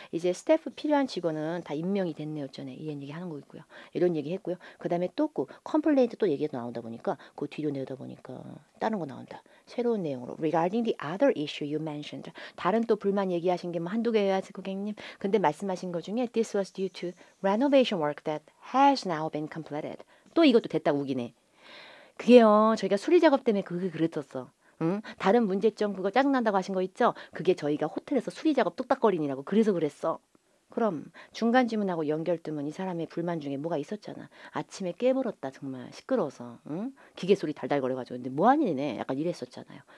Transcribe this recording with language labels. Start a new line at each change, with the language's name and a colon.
Korean: 이제 스태프 필요한 직원은 다 임명이 됐네요. 전에 이런 얘기 하는 거 있고요. 이런 얘기 했고요. 그 다음에 또 컴플레인트 또 얘기가 나온다 보니까 그 뒤로 내다 보니까 다른 거 나온다. 새로운 내용으로
English: Regarding the other issue you mentioned.
Korean: 다른 또 불만 얘기하신 게 뭐 한두 개여야지 고객님. 근데 말씀하신 것 중에
English: This was due to renovation work that has now been completed.
Korean: 또 이것도 됐다고 우기네. 그게요. 저희가 수리 작업 때문에 그게 그랬었어. 다른 문제점 그거 짜증난다고 하신 거 있죠? 그게 저희가 호텔에서 수리 작업 뚝딱거리느라고 그래서 그랬어. 그럼 중간 질문하고 연결 뜨면 이 사람의 불만 중에 뭐가 있었잖아. 아침에 깨물었다 정말 시끄러워서 기계 소리 달달거려가지고 근데 뭐하니네 약간 이랬었잖아요.